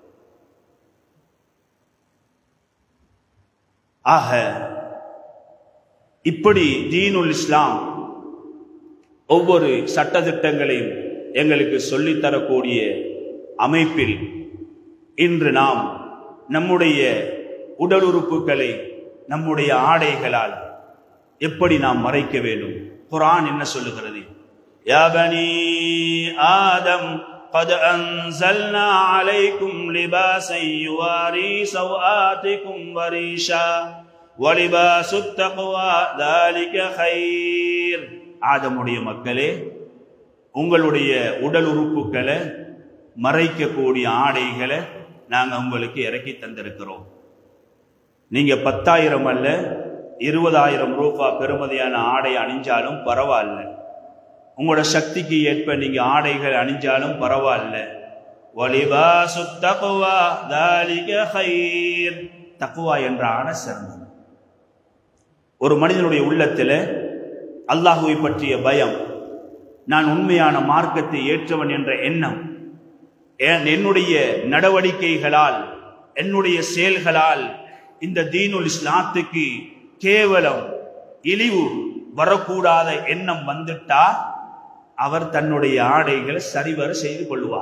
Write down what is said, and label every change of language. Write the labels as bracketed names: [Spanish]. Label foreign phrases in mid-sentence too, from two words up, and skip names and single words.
[Tamil] ஆக இப்படி [Arabic] دين الإسلام [Tamil] ஒவ்வொரு சட்டதிட்டங்களையும் எங்களுக்கு சொல்லித்தரக்கூடிய அமைப்பில் இன்று நாம் நம்முடைய உடல் உறுப்புகளை நம்முடைய ஆடைகளால் எப்படி நாம் மறைக்க வேண்டும்? குர்ஆன் என்ன சொல்லுகிறது? [Arabic] يا بني آدم قد أنزلنا عليكم لباسا يواري سوآتكم وريشا ولباس التقوى ذلك خير. [Tamil] ஆதமுடைய மக்களே, உங்களுடைய உடல் உறுப்புகளை மறைக்கக்கூடிய ஆடைகளை நாங்கள் உங்களுக்கு இறக்கி தந்திருக்கிறோம். நீங்க 10,000 அல்ல 20,000 ரூபாய் பெறுமதியான ஆடை அணிஞ்சாலும் பரவாயில்ல. உங்களோட சக்திக்கு ஏற்ப நீங்க ஆடைகள் அணிஞ்சாலும் பரவாயில்ல. [Arabic] ولباس التقوى ذلك خير. [Tamil] தக்வா என்ற ஆடை சிறந்தது. ஒரு மனிதனுடைய உள்ளத்தில் அல்லாஹ்வை பற்றிய பயம், நான் உண்மையான மார்க்கத்தை ஏற்றவன் என்ற எண்ணம், என்னுடைய நடவடிக்கைகளால் என்னுடைய செயல்களால் இந்த தீனுல் இஸ்லாத்துக்கு கேவலம் இழிவு வரக்கூடாத எண்ணம் வந்துட்டா அவர் தன்னுடைய ஆடைகளை சரிவர செய்து கொள்வார்.